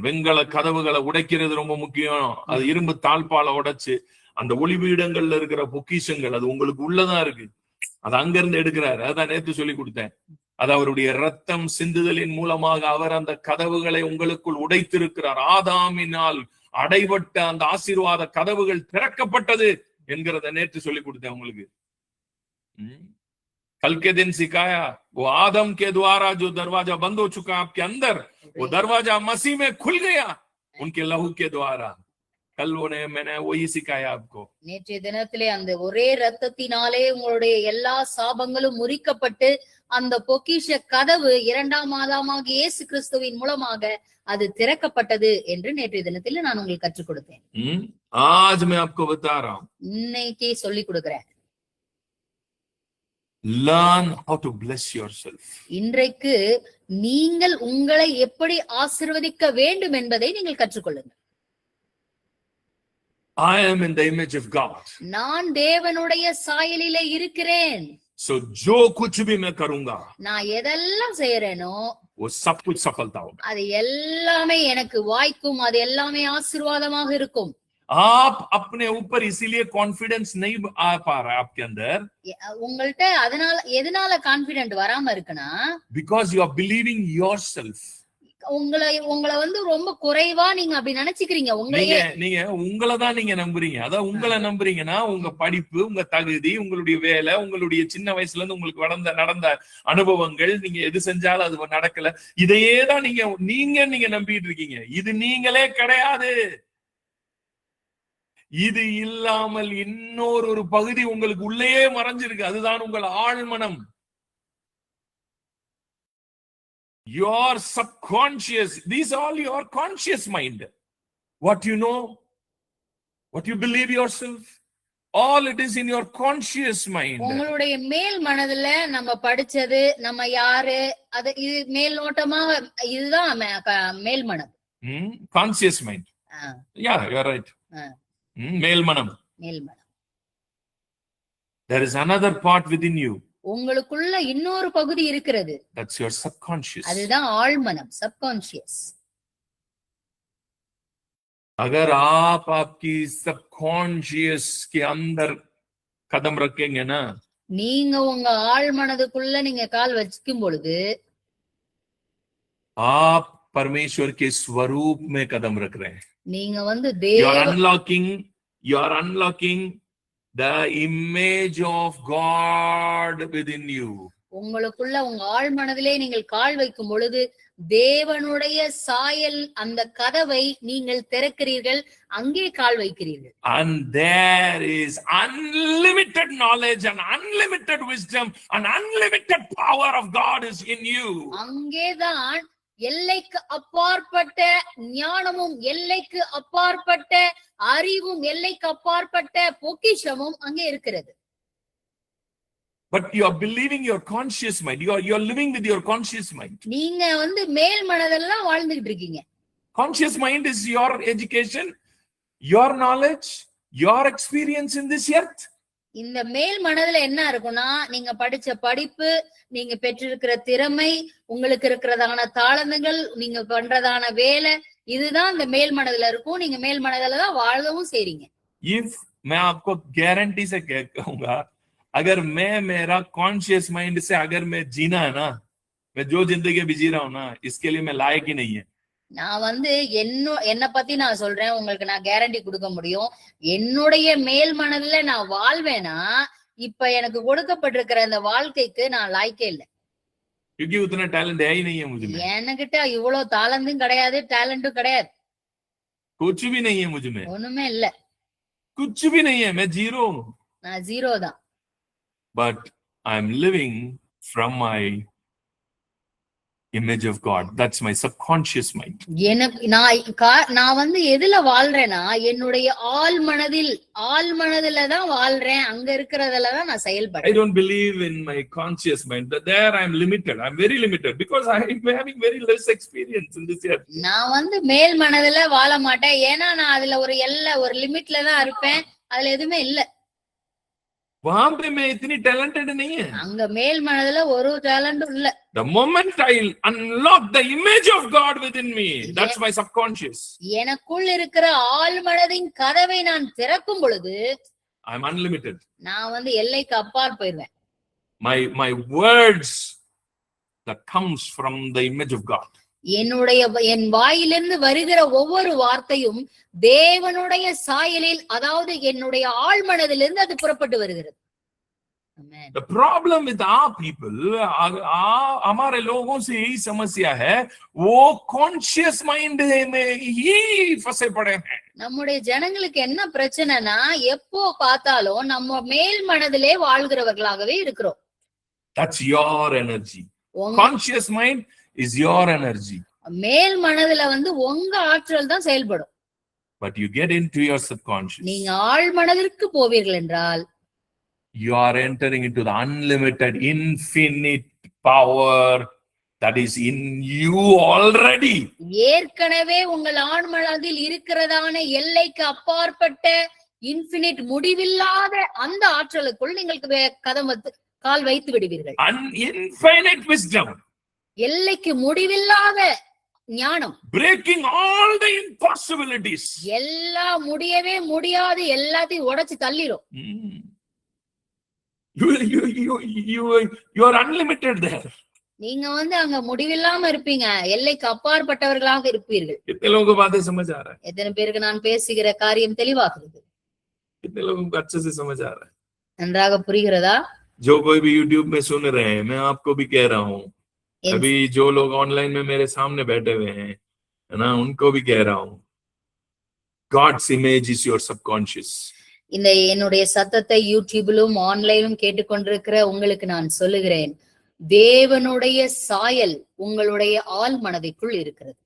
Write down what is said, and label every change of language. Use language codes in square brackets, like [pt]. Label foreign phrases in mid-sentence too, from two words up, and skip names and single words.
[ta] வெங்கல கதவுகளை உடைக்கிறது ரொம்ப முக்கியம். அது இரும்பு தாழ்பால உடைச்சு அந்த ஒளிபீடங்கள்ல இருக்கிற பொக்கிஷங்கள் அது உங்களுக்கு உள்ளதான் இருக்கு, அது அங்க இருந்து எடுக்கிறாரு. அதான் நேற்று சொல்லி கொடுத்தேன். அது அவருடைய ரத்தம் சிந்துதலின் மூலமாக அவர் அந்த கதவுகளை உங்களுக்குள் உடைத்திருக்கிறார். ஆதாமினால் அடைபட்ட அந்த ஆசீர்வாத கதவுகள் திறக்கப்பட்டது என்கிறத நேற்று சொல்லி கொடுத்தேன் உங்களுக்கு. [hi] कल के दिन सिखाया वो आदम के द्वारा जो दरवाजा बंद हो चुका आपके अंदर, वो दरवाजा मसीह में खुल गया उनके लहू के द्वारा. कल मैंने वही सिखाया आपको. [ta] நேற்றைய தினத்திலே அந்த ஒரே ரத்தத்தினாலே உங்களுடைய எல்லா சாபங்களும் முறிக்கப்பட்டு அந்த பொக்கிஷ கதவு இரண்டாம் ஆதாமாகிய இயேசு கிறிஸ்துவின் மூலமாக அது திறக்கப்பட்டது என்று நேற்றைய தினத்தில் நான் உங்களுக்கு கற்றுக் கொடுத்தேன். [hi] आज मैं आपको बता रहा हूं. [ta] இன்னைக்கு சொல்லி கொடுக்கிறேன். [en] Learn how to bless yourself. [ta] இன்றைக்கு நீங்கள் உங்களை எப்படி ஆசீர்வதிக்க வேண்டும் என்பதை நீங்கள் கற்றுக்கொள்ளுங்கள். [en] I am in the image of God. [ta] நான் தேவனுடைய சாயலிலே இருக்கிறேன். [hi] So जो कुछ भी मैं करूंगा, [ta] நான் எதெல்லாம் செய்யறேனோ [hi] वो सब कुछ सफलता होगा. [ta] அது எல்லாமே எனக்கு வாய்க்கும், அது எல்லாமே ஆசீர்வாதமாக இருக்கும். [hi] आप अपने ऊपर इसीलिए कॉन्फिडेंस नहीं आ पा रहा है आपके अंदर, [ta] உங்கள்ட்ட அதனால எதனால கான்பிடென்ட் வராம இருக்குன்னா, [en] because you are believing yourself. [ta] உங்களை வந்து ரொம்ப குறைவா நீங்க அப்படி நினைச்சுக்கிறீங்க. நீங்க உங்களை தான் நீங்க நம்புறீங்க. அதான் உங்களை நம்புறீங்கன்னா உங்க படிப்பு, உங்க தகுதி, உங்களுடைய வேலை, உங்களுடைய சின்ன வயசுல இருந்து உங்களுக்கு நடந்த அனுபவங்கள், நீங்க எது செஞ்சாலும் அது நடக்கல, இதையே தான் நீங்க நம்பிட்டு இருக்கீங்க. இது நீங்களே கிடையாது. இது இல்லாமல் இன்னொரு பகுதி உங்களுக்கு உள்ளேயே மறைஞ்சிருக்கு. அதுதான் உங்கள் ஆழ்மனம். [en] Your subconscious, these are all your conscious mind. What you know, what you believe yourself, all it is in your conscious mind. [ta] உங்களுடைய மேல் மனதுல நம்ம படிச்சது, நம்ம யாரு, அது இது மேல்நோட்டமா, இதுதான் மேல் மனம். [en] Conscious mind. Yeah, you're right. [ta] மேல் மனம். [en] There is another part within you. [ta] உங்களுக்குள்ள இன்னொரு பகுதி இருக்கிறது. [en] That's your subconscious. [ta] அதுதான் ஆழ்மனம், subconscious. [hi] अगर आप आपकी subconscious के अंदर कदम रखेंगे ना, [ta] நீங்க உங்க ஆழ்மனதுக்குள்ள நீங்க கால் வச்சுக்கும் பொழுது [hi] आप परमेश्वर के स्वरूप में कदम रख रहे हैं. [ta] நீங்க வந்து [en] you are unlocking the image of God within you. [ta] உங்களுக்குள்ள உங்க ஆழ்மனதிலே நீங்கள் கால் வைக்கும் பொழுது தேவனுடைய சாயல் அந்த கதவை நீங்கள் திறக்கிறீர்கள், அங்கே கால் வைக்கிறீர்கள். [en] And there is unlimited knowledge and unlimited wisdom and unlimited power of God is in you. [ta] அங்கேதான் எல்லைக்கு அப்பாற்பட்ட ஞானமும், எல்லைக்கு அப்பாற்பட்ட அறிவும், எல்லைக்கு அப்பாற்பட்ட பொக்கிஷமும் அங்கே இருக்கிறது. [en] But you are believing your conscious mind. You are living with your conscious mind. [ta] நீங்க வந்து மேல் மனதெல்லாம் வாழ்ந்துகிட்டு இருக்கீங்க. [en] Conscious mind is your education, your knowledge, your experience in this earth. [ta] இந்த மேல் மனதுல என்ன இருக்கும்னா, நீங்க படிச்ச படிப்பு, நீங்க பெற்றிருக்கிற திறமை, உங்களுக்கு இருக்கிறதான தாளந்துகள், நீங்க பண்றதான வேலை, இதுதான் இந்த மேல் மனதுல இருக்கும். நீங்க மேல் மனதுல தான் வாழவும் செய்றீங்க. [hi] If मैं आपको गारंटी से कहूंगा, अगर मैं मेरा [en] conscious mind [hi] से अगर मैं जीना है ना, मैं जो जिंदगी भी जी रहा हूं ना, इसके लिए मैं लायक ही नहीं है. [ta] நான் வந்து என்ன பத்தி நான் சொல்றேன், உங்களுக்கு நான் கேரண்டி கொடுக்க முடியும். என்னுடைய மேல் மனதுல நான் வாழ்வேனா, இப்ப எனக்கு கொடுக்கப்பட்டிருக்கிற இந்த வாழ்க்கைக்கு நான் லாய்க்கே இல்லை. [hi] क्योंकि उतना टैलेंट है ही नहीं है मुझे में. [ta] என்கிட்ட இவ்வளவு தாளந்தும் கிடையாது, டேலண்டும் கிடையாது. [hi] कुछ भी नहीं है मुझ में. [ta] ஒண்ணுமே இல்ல. [hi] कुछ भी नहीं है. मैं जीरो हूं. [ta] நான் ஜீரோ தான். [en] But I am living from my image of God. That's my subconscious mind. [ta] எனக்கு நான் வந்து எதுல வாழ்றேன்னா, என்னுடைய ஆழ்மனதுல தான் வாழ்றேன். அங்க இருக்கிறதுல தான் நான் செயல்படுறேன். [en] I don't believe in my conscious mind. There I am limited. I am very limited because I am having very less experience in this earth. [ta] நான் வந்து மேல் மனதுல வாழ மாட்டேன். ஏன்னா நான் அதுல ஒரு லிமிட்ல தான் இருப்பேன். அதுல எதுவுமே இல்ல. [hi] वहां पे मैं इतनी टैलेंटेड नहीं है. [ta] அங்க மேல் மனதுல ஒரு டேலண்டும் இல்ல. [en] The moment I unlock the image of God within me, that's my subconscious. [ta] எனக்குள் இருக்கிற ஆழ்மனதின் கதவை நான் திறக்கும் பொழுது [en] I am unlimited. [ta] நான் வந்து எல்லைக்கு அப்பால் போயிடுவேன். [en] My words that comes from the image of God. [ta] என் வாயிலிருந்து வருகிற ஒவ்வொரு வார்த்தையும் தேவனுடைய சாயலில், அதாவது என்னுடைய ஆழ்மனதிலிருந்து அது புறப்பட்டு வருகிறது. [en] The problem with our people, [hi] हमारे लोगों से यही समस्या है, वो [en] conscious mind [hi] में ही फंसे पड़े हैं. [ta] நம்முடைய ஜனங்களுக்கு என்ன பிரச்சனைனா, எப்போ பார்த்தாலும் நம்ம மேல் மனதிலே வாழ்கிறவர்களாகவே இருக்கிறோம். [en] That's your energy. Conscious mind is your energy. [ta] மேல் மனதுல வந்து உங்க ஆற்றல் தான் செயல்படும். [en] But you get into your subconscious. [ta] நீங்க ஆழ் மனதிற்கு போவீர்கள் என்றால் [en] you are entering into the unlimited, infinite power that is in you already. [ta] ஏற்கனவே உங்கள் ஆன்மனதில் இருக்கிறதான எல்லைக்கு அப்பாற்பட்ட இன்ஃபினிட் முடிவில்லாத அந்த ஆற்றலுக்குள் நீங்கள் கால் வைத்து விடுவீர்கள். [en] Infinite wisdom. [ta] எல்லைக்கு முடிவில்லாத ஞானம். [en] Breaking all the impossibilities. [ta] எல்லா முடியவே முடியாது எல்லாத்தையும் உடைச்சு தள்ளிரும். [en] You are unlimited there. [ta] நீங்க அங்க முடிவில்லாம இருப்பீங்க, எல்லைக்கு அப்பாற்பட்டவர்களாக இருப்பீர்கள். [hi] कितने लोगों को बातें समझ आ रहा है? [ta] எத்தனை பேருக்கு நான் பேசுகிற காரியம் தெளிவாகிறது? [hi] कितने लोगों को अच्छे से समझ आ रहा है? [ta] நன்றாக புரிகிறதா? [hi] जो कोई भी YouTube में सुन रहे हैं, मैं आपको भी कह रहा हूँ, अभी जो लोग ऑनलाइन में मेरे सामने बैठे हुए हैं, है ना, उनको भी कह रहा हूँ, [en] God's image is your subconscious. [ta] இந்த என்னுடைய சத்தத்தை யூடியூபிலும் ஆன்லைனிலும் கேட்டுக்கொண்டிருக்கிற உங்களுக்கு நான் சொல்லுகிறேன், தேவனுடைய சாயல் உங்களுடைய ஆள் மனதிற்குள் இருக்கிறது.